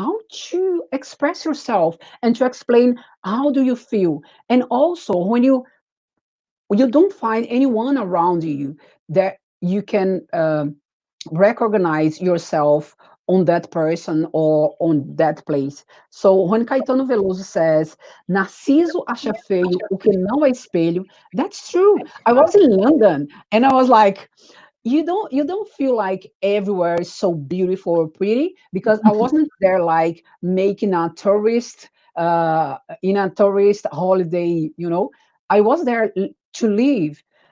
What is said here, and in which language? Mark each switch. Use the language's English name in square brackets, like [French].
[English] How to express yourself and to explain how do you feel. And also when you don't find anyone around you that you can recognize yourself on that person or on that place. So when Caetano Veloso says, [Portuguese] Narciso acha feio o que não é espelho, [English] that's true. I was in London and I was like, you don't feel like everywhere is so beautiful or pretty, because I wasn't there like making a tourist in a tourist holiday. I was there to live.